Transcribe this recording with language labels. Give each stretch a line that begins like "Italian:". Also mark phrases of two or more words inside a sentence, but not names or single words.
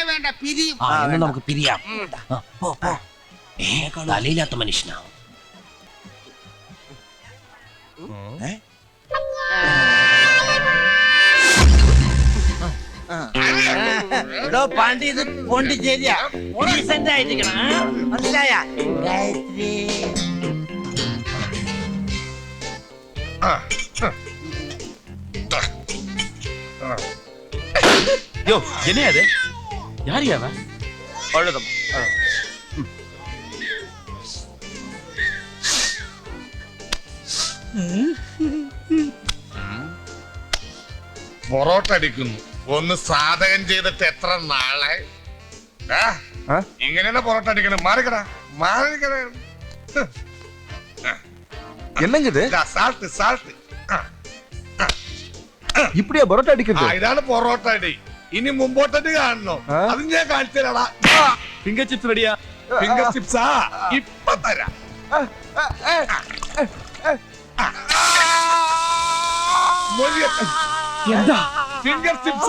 Malayalam: നമുക്ക് പിരിയാം. തലയില്ലാത്ത മനുഷ്യനാ. പാണ്ടി, ഇത് പോണ്ടിച്ചേരിയാ. ഡീസന്റ് ആയിരിക്കണം, മനസ്സിലായ? ഗായത്രി
Tamil: என்னையாது யார் அவன்? அழுதம்
Malayalam: പൊറോട്ട അടിക്കുന്നു. ഒന്ന് സാധകം ചെയ്തിട്ട് എത്ര നാളെ? ഇങ്ങനെയാണ് പൊറോട്ട അടിക്കണം. മാറിക്കടാ, മാറിക്കട.
Tamil: என்னங்க இது?
English: salt salt.
Tamil: இப்படியா பரோட்டா அடிக்கிறது?
Malayalam: ഇതാണ് പൊറോട്ട അടി. ഇനി മുമ്പോട്ടടി കാണണോ? അത് ഞാൻ കാണിച്ചു തരാടാ.
English: finger chips
Malayalam: റെഡിയാ?
English: finger chips-ാ
Malayalam: ഇപ്പൊ തരാം. എന്താ
English: finger chips?